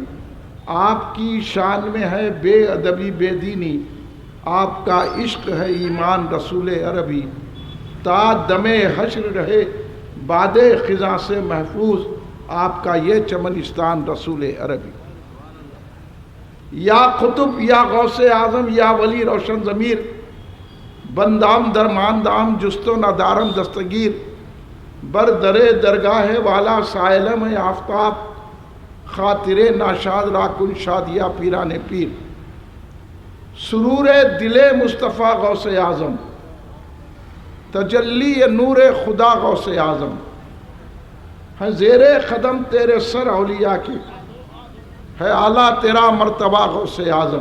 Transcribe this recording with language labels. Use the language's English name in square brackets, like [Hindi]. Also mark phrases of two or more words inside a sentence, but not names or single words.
[Urdu] آپ کی شان میں ہے بے ادبی بے دینی، آپ کا عشق ہے ایمان رسول عربی۔ تا دم حشر رہے باد خزاں سے محفوظ، آپ کا یہ چمنستان رسول عربی۔ [Persian] یا قطب یا غوث اعظم یا ولی روشن ضمیر، بندام درماندام جست و ندارم دستگیر، بر درے درگاہ والا سائلم آفتاب، خاطر ناشاد راکن شادیہ پیران پیر۔ [Urdu] سرور دل مصطفیٰ غوث اعظم، تجلی نور خدا غوث اعظم، ہے زیر قدم تیرے سر اولیاء کے، ہے اعلیٰ تیرا مرتبہ غوث اعظم۔